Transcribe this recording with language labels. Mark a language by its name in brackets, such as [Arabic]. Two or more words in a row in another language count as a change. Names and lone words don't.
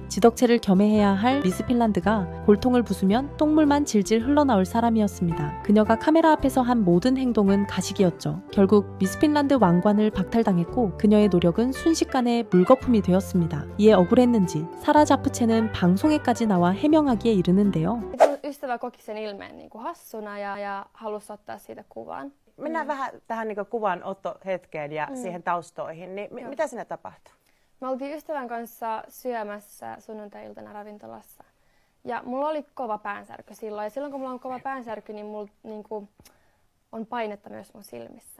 [Korean] 지덕체를 겸해해야 할 미스 핀란드가 골통을 부수면 똥물만 질질 흘러나올 사람이었습니다. 그녀가 카메라 앞에서 한 모든 행동은 가식이었죠. 결국 미스 핀란드 왕관을 박탈당했고 그녀의 노력은 순식간에 물거품이 되었습니다. 이에 억울했는지 사라 자프체는 방송에까지 나와 해명하기에 이르는데요. [Finnish] Ystävä koki sen ilmeen niin kuin hassuna ja halusi ottaa siitä kuvan. Mennään vähän tähän niin kuvanottohetkeen ja siihen taustoihin. Niin mitä siinä tapahtui? Me oltiin ystävän kanssa syömässä sunnuntai-iltana ravintolassa. Ja mulla oli kova päänsärky silloin. Ja silloin kun mulla on kova päänsärky, niin mulla niinku on painetta myös mun silmissä.